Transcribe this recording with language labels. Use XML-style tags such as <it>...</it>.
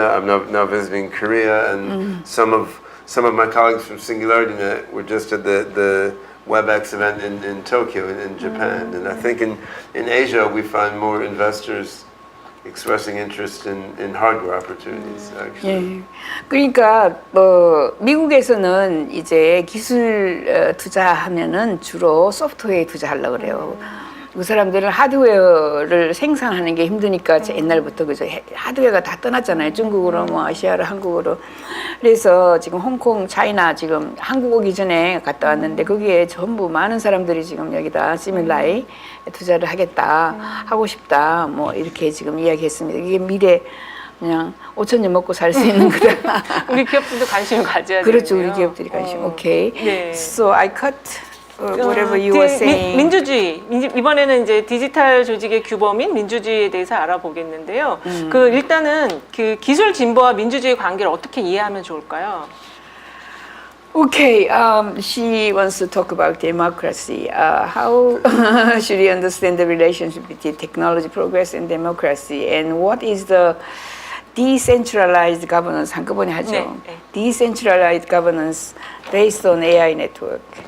<en>I'm now visiting Korea, and some of my colleagues from SingularityNet were just at the WebEx event in Tokyo, in Japan. And I think in Asia we find more investors expressing interest in hardware opportunities. Actually.</en> <ko>예. 그러니까 미국에서는 이제 기술 투자하면은 주로 소프트웨어에 투자하려고 그래요. 그 사람들은 하드웨어를 생산하는 게 힘드니까 옛날부터 그죠, 하드웨어가 다 떠났잖아요. 중국으로 뭐 아시아로 한국으로. 그래서 지금 홍콩, 차이나 지금 한국 오기 전에 갔다 왔는데 거기에 전부 많은 사람들이 지금 여기다 시밀라이 투자를 하겠다, 하고 싶다, 뭐 이렇게 지금 이야기했습니다. 이게 미래 그냥 5천 년 먹고 살 수 있는 거다. 우리 기업들도 관심을 가져야 돼요. 그렇죠, 우리 기업들이 관심. 오케이. 네.</ko> <en>So I cut. Whatever you were saying.</en> <ko>민주주의. 이번에는 이제 디지털 조직의 규범인 민주주의에 대해서 알아보겠는데요. 그 일단은 그 기술 진보와 민주주의 관계를 어떻게 이해하면 좋을까요?</ko> <en>Okay, she wants to talk about democracy. How should we understand the relationship between technology progress and democracy? And what is the decentralized governance?</en> <ko>한꺼번에 하죠. 네.</ko> <en>Decentralized governance based on AI network.</en>